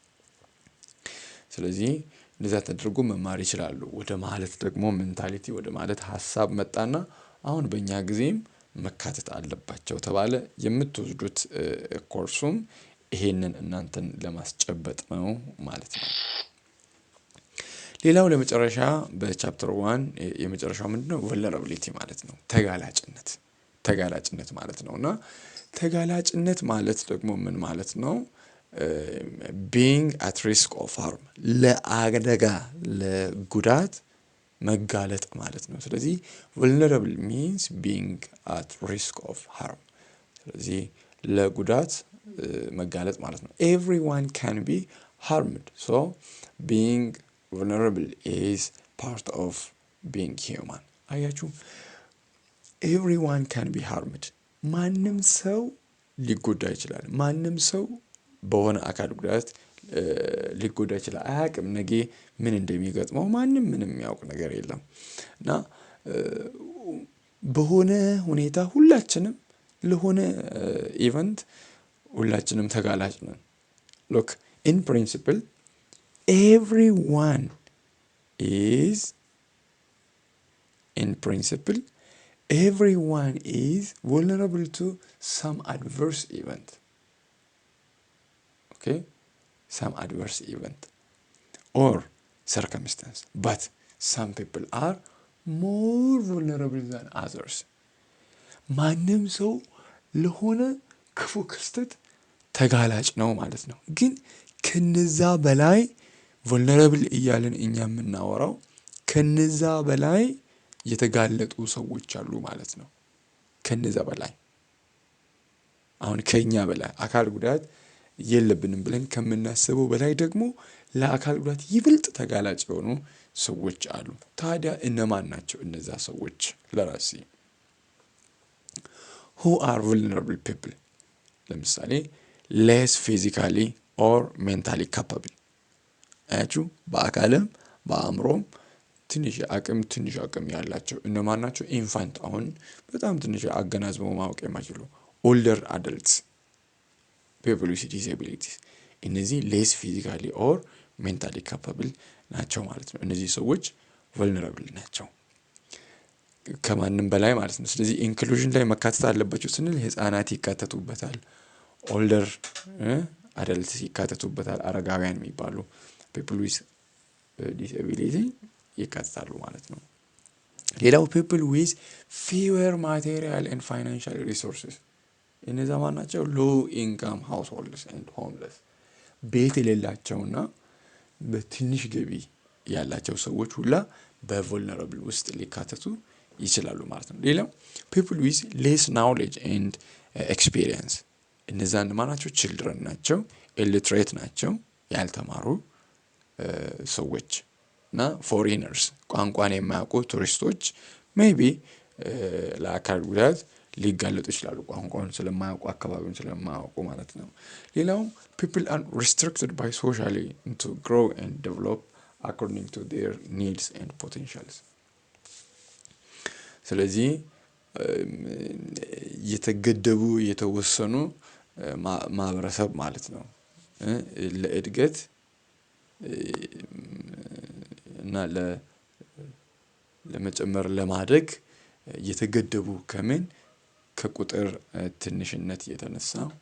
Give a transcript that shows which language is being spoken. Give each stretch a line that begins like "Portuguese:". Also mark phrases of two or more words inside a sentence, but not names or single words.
Amharic: ስለዚህ እንደዛ ተደርጎ መማር ይችላሉ። ወደ ማለት ደግሞ ሜንታሊቲ ወደ ማለት ሀሳብ መጣና አሁን በእኛ ጊዜም መካተት አለባቸው ተባለ። የምትወስዱት ኮርሱም ይሄንን እናንተን ለማስጨበጥ ነው ማለት ነው። ሌላው ለመጨረሻ በቻፕተር 1 የመጨረሻው ምንድነው? ቨልነራቢሊቲ ማለት ነው። ተጋላጭነት ማለት ነው። እና ተጋላጭነት ማለት ደግሞ ምን ማለት ነው?
English: being at risk of harm
Amharic: ለአደጋ ለጉዳት መጋለጥ ማለት ነው። ስለዚህ
English: vulnerable means being at risk of harm። ስለዚህ
Amharic: ለጉዳት መጋለጥ ማለት ነው።
English: everyone can be harmed, so being vulnerable is part of being human።
Amharic: አያችሁ፣
English: everyone can be harmed።
Amharic: ማንም ሰው ሊጎዳ ይችላል። ማንም ሰው በሆነ አካል ጉዳት ሊጎዳ ይችላል። አያውቅም ነገ ምን እንደሚገጥመው ማንም ምንም የሚያውቅ ነገር የለም። እና በሆነ ሁኔታ ሁላችንም ለሆነ ኢቨንት ሁላችንም ተጋላጭ ነን።
English: look, in principle everyone is vulnerable to some adverse event. Okay, some adverse event or circumstance, but some people are more vulnerable than others። ማንም
Amharic: ሰው ለሆነ ክፉ ክስተት ተጋላጭ ነው ማለት ነው። ግን ከነዛ በላይ vulnerable እያልን እኛ የምናወራው ከነዛ በላይ የተጋለጡ ሰዎች አሉ ማለት ነው። ከነዛ በላይ አሁን ከኛ በላይ አካል ጉዳት የለብንም ብለን ከምናስበው በላይ ደግሞ ለአካል ጉዳት ይበልጥ ተጋላጭ የሆኑ ሰዎች አሉ። ታዲያ እነማን ናቸው እነዛ ሰዎች?
English: ለራሴ who are vulnerable people?
Amharic: ለምሳሌ
English: less physically or mentally capable።
Amharic: አያችሁ፣ በአካልም በአእምሮም ትንሽ አቅም ያላቸው እነማን ናቸው? ኢንፋንት፣ አሁን በጣም ትንሽ አገናዝበው ማወቅ የማይችሉ
English: older adults, people with disabilities።
Amharic: እነዚህ less
English: physically or mentally capable
Amharic: ናቸው ማለት ነው። እነዚህ ሰዎች vulnerable ናቸው ከማንም በላይ ማለት ነው። ስለዚህ ኢንክሉዥን ላይ መካተት አለባቸው ስንል ህፃናት ይካተቱበታል፣
English: older adults
Amharic: ይካተቱበታል፣ አረጋውያን የሚባሉ
English: people with disability
Amharic: ይካተታሉ ማለት ነው። ሌላው
English: people with fewer material and financial resources።
Amharic: እነዛ ማን ናቸው?
English: low income households and homeless።
Amharic: ቤት የሌላቸውና በትንሽ ገቢ ያላቸው ሰዎች ሁላ በvulnerable ውስጥ ሊካተቱ ይችላሉ ማለት ነው። ሌላው
English: people with less knowledge and experience።
Amharic: እነዛ ማን ናቸው? children ናቸው፣ illiterate ናቸው፣ ያልተማሩ ሰዎች እና foreigners፣ ቋንቋን የማያውቁ ቱሪስቶች ሜይቢ ለአካል ጉዳት ሊጋለጡ ይችላሉ፣ ቋንቋውን ስለማያውቁ አካባቢውን ስለማያውቁ ማለት ነው። ሌላው
English: people are restricted by socially to grow and develop according to their needs and potentials።
Amharic: ስለዚህ የተገደቡ የተወሰኑ ማህበረሰብ ማለት ነው ለእድገት እና ለመጨመር ለማደግ የተገደቡ ከቁጥር ትንሽነት የተነሳ